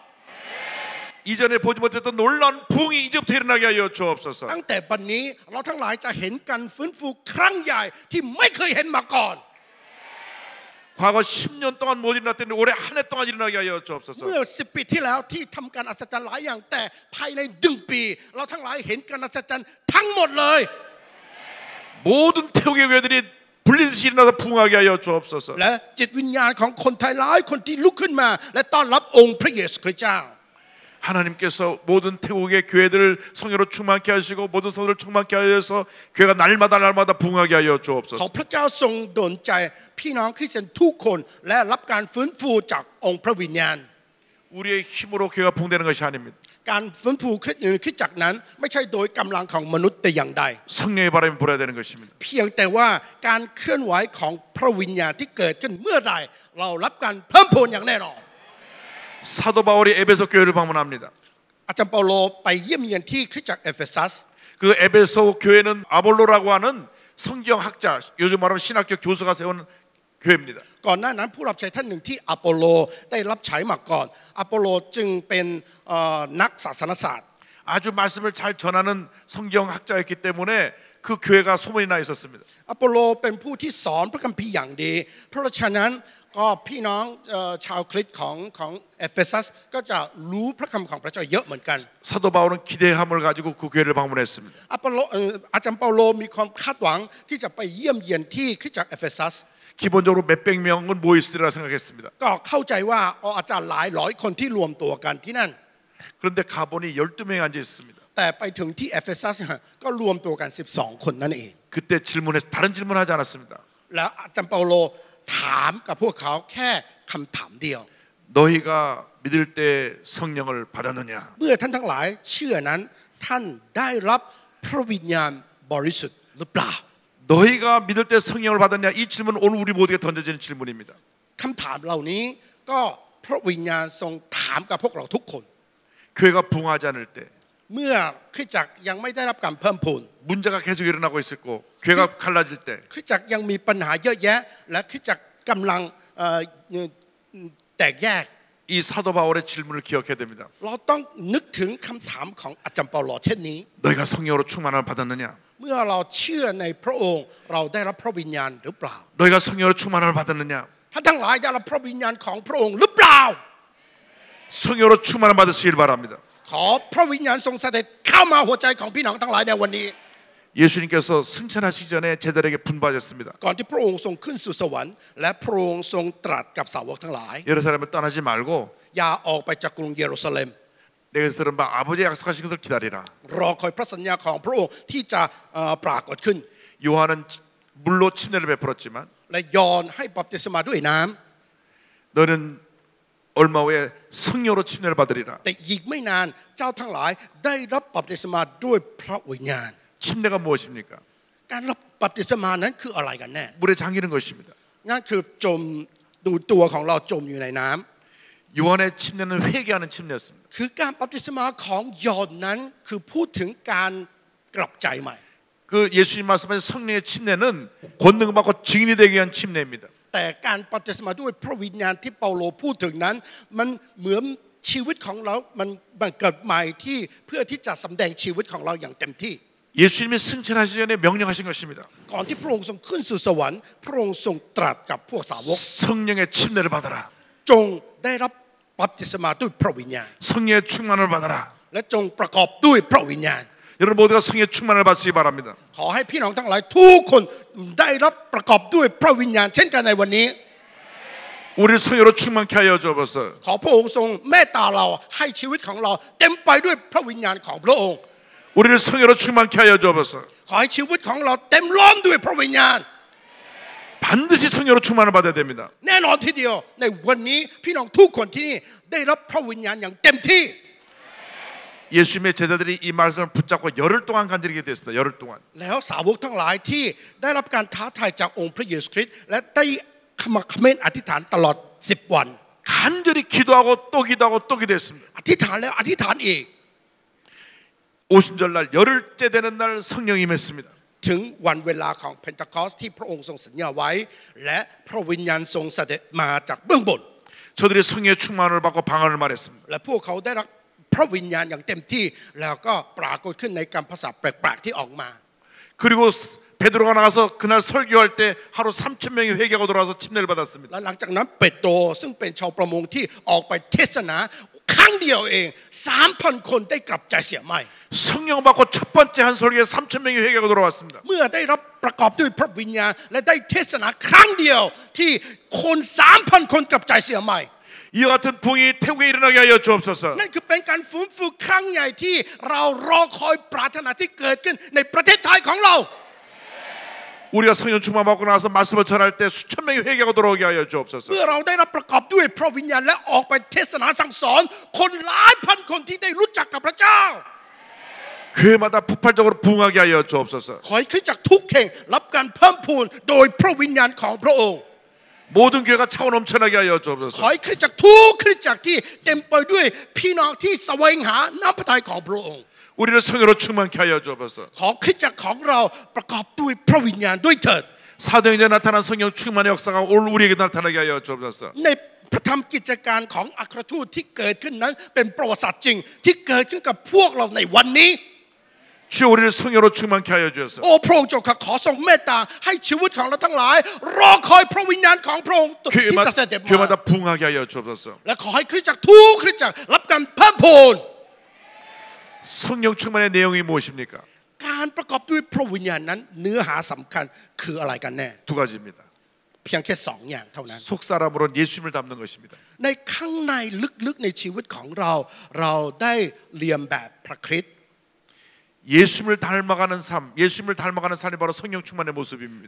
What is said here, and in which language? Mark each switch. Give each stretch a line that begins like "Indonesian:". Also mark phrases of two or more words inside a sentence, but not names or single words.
Korean: 이전에 보지 못했던 놀라운 부흥이 이제부터 일어나게 하여 주옵소서.
Thai: ตั้งแต่บัดนี้เราทั้งหลายจะเห็นการฟื้นฟูครั้งใหญ่ที่ไม่เคยเห็นมาก่อน
Korean: 과거 10년 동안 못 일어났더니 올해 한 해 동안 일어나게 하여 주옵소서.
Thai: เมื่อ10 ปีที่แล้วที่ทำการอัศจรรย์หลายอย่างแต่ภายใน1 ปีเราทั้งหลายเห็นการอัศจรรย์ทั้งหมดเลย
Korean: 모든 태국의 교회들이 불리듯이 일어나서 부흥하게 하여 주옵소서.
Thai: และจิตวิญญาณของคนไทยหลายคนที่ลุกขึ้นมาและต้อนรับองค์พระเยซูคริสต์เจ้า
Korean: 하나님께서 모든 태국의 교회들을 성령으로 충만케 하시고 모든 성도를 충만케 하여서 교회가 날마다 부흥하게 하여
Thai: ขอ
Korean: 주옵소서.
Thai: พระเจ้าทรงดลใจพี่น้องคริสเตียนทุกคนและรับการฟื้นฟูจากองค์พระวิญญาณ
Korean: 우리의 힘으로 교회가 부흥되는 것이 아닙니다.
Thai: การฟื้นฟูคริสตจักรนั้นไม่ใช่โดยกำลังของมนุษย์แต่อย่างใด
Korean: 성령의 바람이 불어야 되는 것입니다.
Thai: เพียงแต่ว่าการเคลื่อนไหวของพระวิญญาณที่เกิดขึ้นเมื่อใดเรารับการเพิ่มพูนอย่างแน่นอน
Korean: 사도 바울이 에베소 교회를 방문합니다.
Thai: อ อาจารย์เปาโลไปเยี่ยมเยียนที่คริสตจักรเอเฟซัส
Korean: 그 에베소 교회는 아볼로라고 하는 성경학자, 요즘 말하면 신학교 교수가 세운 교회입니다.
Thai: ก่อนหน้านั้นผู้รับใช้ท่านหนึ่งที่อโปโลได้รับใช้มาก่อนอโปโลจึงเป็นนักศาสนศาสตร์
Korean: 아주 말씀을 잘 전하는 성경학자였기 때문에 그 교회가 소문이 나 있었습니다.
Thai: อโปโลเป็นผู้ที่สอนพระคัมภีร์อย่างดีเพราะฉะนั้นก็พี่น้องชาวคริสต์ของเอเฟซัสก็จะรู้พระคำของพระเจ้าเยอะเหมือนกัน
Korean: 사도 바울은 기대함을 가지고 그 교회를 방문했습니다.
Thai: อาจารย์เปาโลมีความคาดหวังที่จะไปเยี่ยมเยียนที่คริสตจักรเอเฟซัส
Korean: 기본적으로 몇백 명은 모여 있으리라 생각했습니다.
Thai: ก็เข้าใจว่าอาจารย์หลายร้อยคนที่รวมตัวกันที่นั่น
Korean: 그런데 가보니 12명이 앉아 있습니다.
Thai: แต่ไปถึงที่เอเฟซัสก็รวมตัวกัน12คนนั่นเอง
Korean: 그때 질문해서 다른 질문하지 않았습니다.
Thai: แล้วอาจารย์เปาโลถามกับพวกเขาแค่คำถามเดียว
Korean: 너희가 믿을 때 성령을 받았느냐?
Thai: เมื่อท่านทั้งหลายเชื่อนั้นท่านได้รับพระวิญญาณบริสุทธิ์หรือเปล่า
Korean: 너희가 믿을 때 성령을 받았냐? 이 질문은 오늘 우리 모두에게 던져지는 질문입니다.
Thai: คำถามเหล่านี้ก็พระวิญญาณทรงถามกับพวกเราทุกคน
Korean: 교회가 부흥하지 않을 때
Thai: เมื่อคริสตจักรยังไม่ได้รับการเพิ่มพูน
Korean: 문제가 계속 일어나고 있을 거 교회가 갈라질 때
Thai: คริสตจักรยังมีปัญหาเยอะแยะและคริสตจักรกำลังแตกแยก
Korean: 이 사도 바울의 질문을 기억해야 됩니다.
Thai: เราต้องนึกถึงคำถามของอาจารย์เปาโลเช่นนี้
Korean: 너희가 성령으로 충만함을 받았느냐?
Thai: เมื่อเราเชื่อในพระองค์เราได้รับพระวิญญาณหรือเปล่า
Korean: 너희가 성령으로 충만함을 받았느냐?
Thai: ท่านทั้งหลายได้รับพระวิญญาณของพระองค์หรือเปล่า
Korean: 성령으로 충만함 받으시길 바랍니다.
Thai: ขอพระวิญญาณทรงเสด็จเข้ามาหัวใจของพี่น้องทั้งหลายในวันนี้
Korean: 예수님께서 승천하시기 전에 제자들에게 분부하셨습니다.
Thai: ก่อนที่พระองค์ทรงขึ้นสู่สวรรค์และพระองค์ทรงตรัสกับสาวกทั้งหลาย
Korean: 예루살렘을 떠나지 말고
Thai: อย่าออกไปจากกรุงเยรูซาเล็ม
Korean: 내가 들은 바 아버지의 약속하신 것을 기다리라.
Thai: รอคอยพระสัญญาของพระองค์ที่จะปรากฏขึ้น
Korean: 요한은 물로 침례를 베풀었지만
Thai: และยอนให้บัพติศมาด้วยน้ำ
Korean: 너는 얼마 후에 성령으로 침례를 받으리라.
Thai: แต่อีกไม่นานเจ้าทั้งหลายได้รับบัพติศมาด้วยพระวิญญาณ
Korean: 침례가 무엇입니까?
Thai: การรับบัพติศมานั้นคืออะไรกันแน่
Korean: 물에 잠기는 것입니다.
Thai: นั่นคือจมดูตัวของเราจมอยู่ในน้ำ
Korean: 요한의 침례는 회개하는 침례였습니다.
Thai: คือการบัพติศมาของยอนนั้นคือพูดถึงการกลับใจใหม่
Korean: 그 예수님 말씀하신 성령의 침례는 권능 받고 증인이 되기 위한 침례입니다.
Thai: แต่การบัพติศมาด้วยพระวิญญาณที่เปาโลพูดถึงนั้นมันเหมือนชีวิตของเรามันเกิดใหม่ที่เพื่อที่จะสำแดงชีวิตของเราอย่างเต็มที่
Korean: 예수님이 승천하시기 전에 명령하신 것입니다.
Thai: ก่อนที่พระองค์ทรงขึ้นสู่สวรรค์พระองค์ทรงตรัสกับพวกสาวก
Korean: 성령의 침례를 받아라.
Thai: จงได้รับบัพติศมาด้วยพระวิญญาณ
Korean: 성령의 충만을 받아라.
Thai: และจงประกอบด้วยพระวิญญาณ
Korean: 여러분 모두가 성령의 충만을 받으시기 바랍니다.
Thai: ขอให้พี่น้องทั้งหลายทุกคนได้รับประกอบด้วยพระวิญญาณเช่นกันในวันนี้
Korean: 우리를 성령으로 충만케 하여 주옵소서.
Thai: ขอพระองค์ทรงเมตตาเราให้ชีวิตของเราเต็มไปด้วยพระวิญญาณของพระองค์
Korean: 우리를 성령으로 충만케 하여 주옵소서.
Thai: ขอให้ชีวิตของเราเต็มล้นด้วยพระวิญญาณ
Korean: 반드시 성령으로 충만을 받아야 됩니다.
Thai: แน่นอนทีเดียวในวันนี้พี่น้องทุกคนที่นี่ได้รับพระวิญญาณอย่างเต็มที่
Korean: 예수님의 제자들이 이 말씀을 붙잡고 열흘 동안 간절히게 됐습니다. 열흘 동안.
Thai: แล้วสาวกทั้งหลายที่ได้รับการท้าทายจากองค์พระเยซูคริสต์และได้ขมักเขม้นอธิษฐานตลอด10 วัน
Korean: 간절히 기도하고 또 기도하고 또 기도했습니다.
Thai: อธิษฐานแล้วอธิษฐานอีก
Korean: 오순절날 열흘째 되는 날 성령이 임했습니다.
Thai: ถึงวันเวลาของเพนทาคอสที่พระองค์ทรงสัญญาไว้และพระวิญญาณทรงเสด็จมาจากเบื้องบน
Korean: 저들이 성령의 충만을 받고 방언을 말했습니다.
Thai: และพวกเขาได้รับพระวิญญาณอย่างเต็มที่แล้วก็ปรากฏขึ้นในการภาษาแปลกๆที่ออกมา
Korean: 그리고 베드로가 나가서 그날 설교할 때 하루 3,000명이 회개하고 돌아와서 침례를 받았습니다.
Thai: และหลังจากนั้นเปโตรซึ่งเป็นชาวประมงที่ออกไปเทศนาครั้งเดียวเอง 3,000 คนได้กลับใจเสียใหม่
Korean: 성령 받고 첫 번째 한 설교에 3,000명이 회개하고 돌아왔습니다.
Thai: เมื่อได้รับประกอบด้วยพระวิญญาณและได้เทศนาครั้งเดียวที่คน 3,000 คนกลับใจเสียใหม่
Korean: 이와 같은 부흥이 태국에 일어나게 하여 주옵소서.
Thai: นั่นคือเป็นการฟื้นฟูครั้งใหญ่ที่เรารอคอยปรารถนาที่เกิดขึ้นในประเทศไทยของเรา
Korean: 우리가 성령 충만 받고 나서 말씀을 전할 때 수천 명이 회개하고 돌아오게 하여 주옵소서.
Thai: เมื่อเราได้รับประกอบด้วยพระวิญญาณและออกไปเทศนาสั่งสอนคนหลายพันคนที่ได้รู้จักกับพระเจ้า
Korean: 교회마다 폭발적으로 부흥하게 하여 주옵소서.
Thai: ขอให้คริสตจักรทุกแห่งรับการเพิ่มพูนโดยพระวิญญาณของพระองค์
Korean: 모든 교회가 차고 넘쳐나게 하여
Thai: ขอ
Korean: 주옵소서.
Thai: ให้คริสตจักรทุกคริสตจักรที่เต็มไปด้วยพี่น้องที่แสวงหาน้ำพระทัยของพระองค์
Korean: 우리를 성령으로 충만케 하여 주옵소서.
Thai: ขอคริสตจักรของเราประกอบด้วยพระวิญญาณด้วยเถิด
Korean: 사도행전에 나타난 성령 충만의 역사가 오늘 우리에게 나타나게 하여 주옵소서.
Thai: ในพระธรรมกิจการของอัครทูตที่เกิดขึ้นนั้นเป็นประวัติศาสตร์จริงที่เกิดขึ้นกับพวกเราในวันนี้
Korean: 주여 우리를 성령으로 충만케 하여 주옵소서.
Thai: โอ้พระองค์เจ้าข้าขอทรงเมตตาให้ชีวิตของเราทั้งหลายรอคอยพระวิญญาณของพระองค์ที่จะเสด็จมา
Korean: 교회마다 부흥하게 하여 주옵소서.
Thai: และขอให้คริสตจักรทุกคริสตจักรรับการเพิ่มพูน
Korean: 성령 충만의 내용이 무엇입니까?
Thai: การประกอบด้วยพระวิญญาณนั้นเนื้อหาสำคัญคืออะไรกันแน่
Korean: 두 가지입니다.
Thai: เพียงแค่2 อย่างเท่านั้น
Korean: 속사람으로는 예수님을 닮는 것입니다.
Thai: ในข้างในลึกๆในชีวิตของเราเราได้เรียนแบบพระคริสต์
Korean: 예수님을 닮아가는 삶, 예수님을 닮아가는 삶이 바로 성령 충만의 모습입니다.